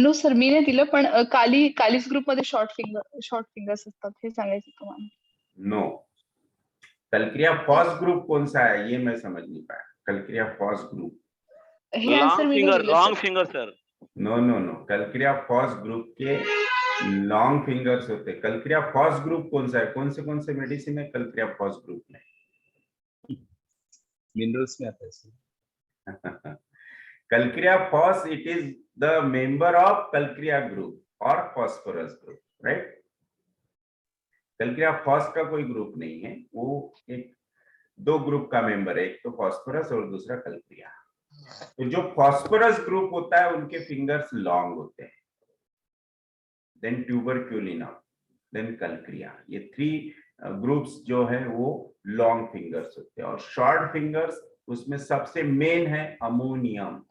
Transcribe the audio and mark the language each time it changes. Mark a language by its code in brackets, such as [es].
[mr] No sir, मी नाही दिलं, पण कालीस ग्रुप मध्ये शॉर्ट फिंगर्स असतात हे सांगायचं तुम्हाला. [hi] नो, कल्क्रिया फॉस ग्रुप कौन सा है ये मैं समझ नहीं पाया। कल्क्रिया फॉस ग्रुप [mr] हे आंसर मी नाही दिलं [en] Long sir. Finger sir. [hi] No, कल्क्रिया FOSS group के लॉन्ग फिंगर्स होते। कल्क्रिया फॉस ग्रुप कौन सा है? कौन से मेडिसिन है कल्क्रिया फॉस ग्रुप में? मिनरल्स में आता है sir. [en] Calcarea phos, it is the member of Calcarea group or phosphorus group, right? [hi] Calcarea phos का कोई ग्रुप नहीं है, वो एक दो ग्रुप का मेंबर है, एक तो फॉस्फोरस और दूसरा कल्क्रिया। तो जो फॉस्फोरस ग्रुप होता है उनके फिंगर्स लॉन्ग होते हैं, देन ट्यूबरक्यूलिनम, देन कल्क्रिया, ये थ्री ग्रुप्स जो है वो लॉन्ग फिंगर्स होते हैं। और शॉर्ट फिंगर्स उसमें सबसे मेन है अमोनियम।